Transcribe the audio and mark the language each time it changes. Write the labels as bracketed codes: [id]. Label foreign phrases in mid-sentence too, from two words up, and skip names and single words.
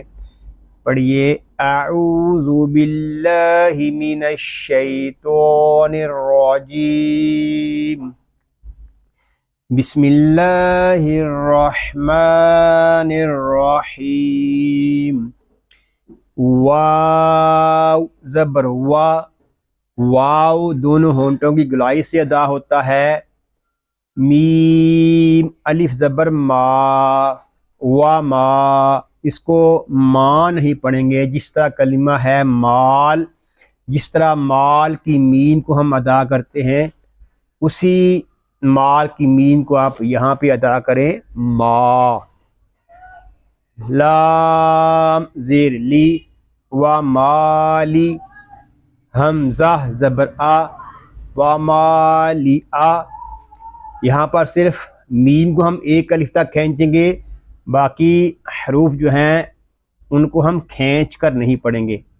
[ar] پڑھیے، اعوذ باللہ من الشیطان الرجیم، بسم اللہ الرحمن الرحیم۔ [ur] واو زبر وا، واو دونوں ہونٹوں کی گلائی سے ادا ہوتا ہے۔ میم الف زبر ما، وا ما، اس کو ما نہیں پڑھیں گے، جس طرح کلمہ ہے مال، جس طرح مال کی میم کو ہم ادا کرتے ہیں اسی مال کی میم کو آپ یہاں پہ ادا کریں ما۔ لام زیر لی، و مالی، حمزہ زبر آ، و مالی آ، یہاں پر صرف میم کو ہم ایک الف تک کھینچیں گے، باقی حروف جو ہیں ان کو ہم کھینچ کر نہیں پڑھیں گے۔